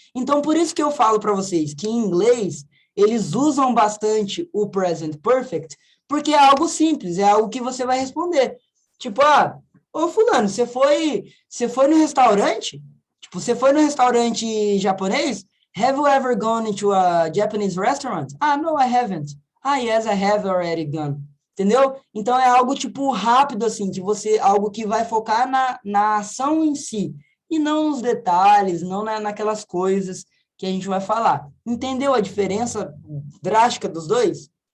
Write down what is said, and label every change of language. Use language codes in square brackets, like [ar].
[pt] Então, por isso que eu falo para vocês que em inglês eles usam bastante o present perfect, porque é algo simples, é algo que você vai responder. Tipo, ô fulano, você foi no restaurante? Tipo, você foi no restaurante japonês? [en] Have you ever gone to a Japanese restaurant? No, I haven't. Yes, I have already gone. [pt] Entendeu? Então, é algo, tipo, rápido, assim, algo que vai focar na ação em si e não nos detalhes, não naquelas coisas que a gente vai falar. Entendeu a diferença drástica dos dois?